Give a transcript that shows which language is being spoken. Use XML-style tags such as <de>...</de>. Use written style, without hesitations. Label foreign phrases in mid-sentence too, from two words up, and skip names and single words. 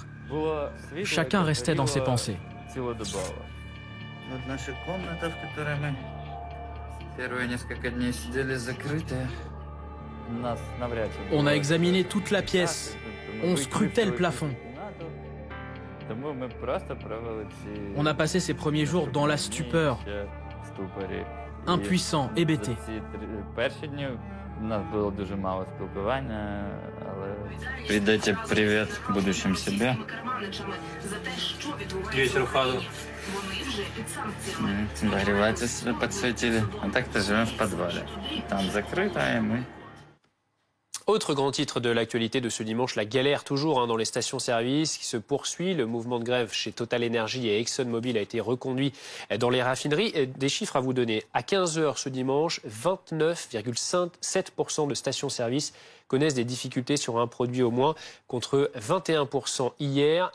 <fr>Chacun restait dans ses pensées. On a examiné toute la pièce. On scrutait le plafond. On a passé ces premiers jours dans la stupeur, impuissant, hébété.</fr> <ru>Передайте привет будущим себе. Нагреватель подсветили. А так-то живем в подвале. Там закрыто, и мы...</ru> <fr>Autre grand titre de l'actualité de ce dimanche, la galère toujours dans les stations-service qui se poursuit. Le mouvement de grève chez Total Energy et ExxonMobil a été reconduit dans les raffineries. Des chiffres à vous donner. À 15h ce dimanche, 29,7% de stations-service connaissent des difficultés sur un produit au moins, contre 21% hier.</fr>